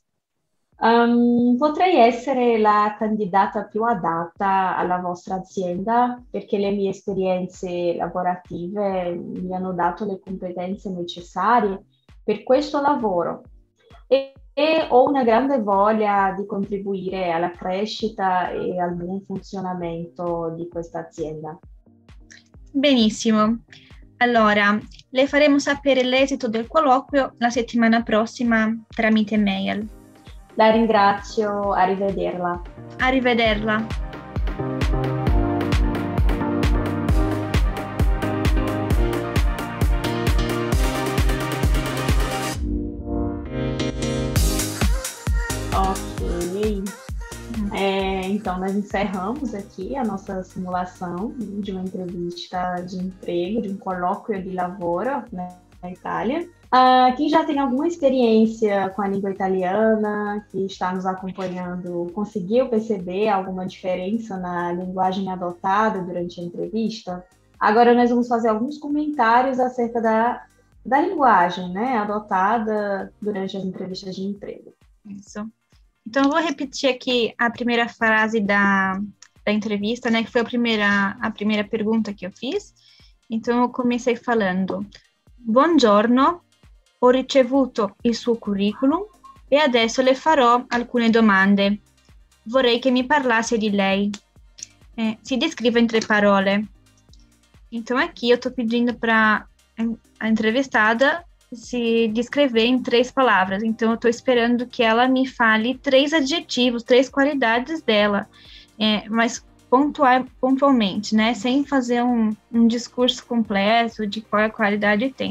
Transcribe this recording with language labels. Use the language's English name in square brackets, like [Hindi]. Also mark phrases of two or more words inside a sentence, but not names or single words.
[Italian] Potrei essere la candidata più adatta alla vostra azienda perché le mie esperienze lavorative mi hanno dato le competenze necessarie per questo lavoro e ho una grande voglia di contribuire alla crescita e al buon funzionamento di questa azienda. Benissimo. Allora, le faremo sapere l'esito del colloquio la settimana prossima tramite mail. La ringrazio, arrivederla. Arrivederla. Ok. [Portuguese] Então, nós encerramos aqui a nossa simulação de uma entrevista de emprego, [Italian] de um colloquio di lavoro, [Portuguese] né, na Itália. Quem já tem alguma experiência com a língua italiana, que está nos acompanhando, conseguiu perceber alguma diferença na linguagem adotada durante a entrevista? Agora nós vamos fazer alguns comentários acerca da linguagem, né, adotada durante as entrevistas de emprego. Isso. Então, eu vou repetir aqui a primeira frase da entrevista, né, que foi a primeira pergunta que eu fiz. Então, eu comecei falando: [Italian] Buongiorno, ho ricevuto il suo curriculum E adesso le farò alcune domande. Vorrei che mi parlasse di lei. [Portuguese] Se descreva em 3 parole. Então, aqui eu estou pedindo para a entrevistada se descrever em 3 palavras. Então, eu estou esperando que ela me fale 3 adjetivos, 3 qualidades dela, mas pontualmente, né? Sem fazer um discurso completo de qual qualidade tem.